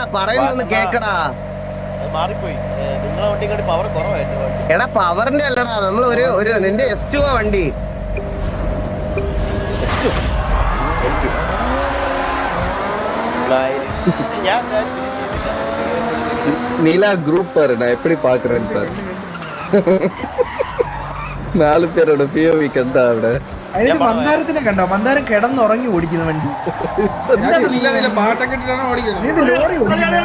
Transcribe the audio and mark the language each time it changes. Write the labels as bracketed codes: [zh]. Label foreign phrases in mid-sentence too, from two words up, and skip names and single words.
[ml] ശിവേടാ പറയുന്നൊന്ന് കേക്കടാ. അത് മാറിപ്പോയി. നിങ്ങളെ വണ്ടി കണ്ടി പവർ കുറവായിരുന്നു വണ്ടി. എടാ പവറിന്റെ അല്ലടാ, നമ്മൾ ഒരു നിന്റെ S2 വണ്ടി. ഞാൻ ഫിനിഷ് ചെയ്തില്ല. [ta] நீலா குரூப் பாரு, நான் எப்படி பாக்குறேன்னு பாரு. 4 பேரோட POVக்கு [ml] എന്താ അവിടെ? അതിന് മന്ദാരത്തിനെ കണ്ടോ? മന്ദാരം കിടന്നുറങ്ങി ഓടിക്കുന്ന വണ്ടി. പാട്ടൊക്കെ ഇട്ടിട്ടാണ് ഓടിക്കുന്നത്. ഇത് ലോറി ഓടിക്കുന്നത്.